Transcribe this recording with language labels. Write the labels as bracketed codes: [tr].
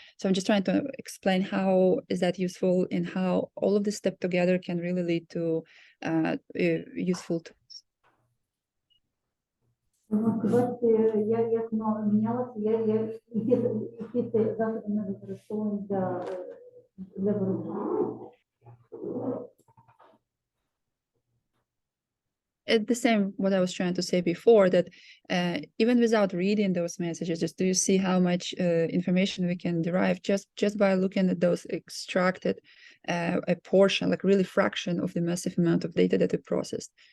[en] So I'm just trying to explain how is that useful and how all of this step together can really lead to useful tools. [uk] Бачите, як воно мінялося, які засоби ми використовуємо для боротьби. [en] It's the same what I was trying to say before, that even without reading those messages, just do you see how much information we can derive just by looking at those extracted a portion, like really fraction of the massive amount of data that we processed.